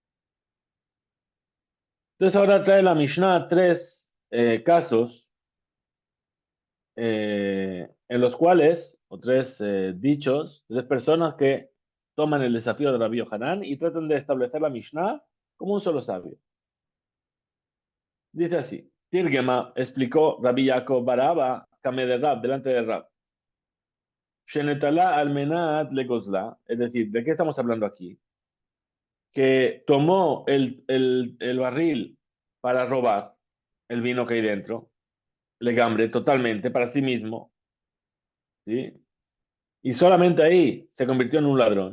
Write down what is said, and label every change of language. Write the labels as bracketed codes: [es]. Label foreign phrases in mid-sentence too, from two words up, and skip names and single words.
[es] Entonces ahora trae la Mishnah tres casos en los cuales, o tres dichos, tres personas que toman el desafío de Rabbi Yohanan y tratan de establecer la Mishnah como un solo sabio. Dice así, Tirgema explicó Rabbi Yaakov Baraba, [arc] קמיה דרב, [es] delante de Rab. [he] שנטלה על מנת לגוזלה, [es] es decir, ¿de qué estamos hablando aquí? Que tomó el barril para robar el vino que hay dentro, legambre, totalmente, para sí mismo, ¿sí? Y solamente ahí se convirtió en un ladrón.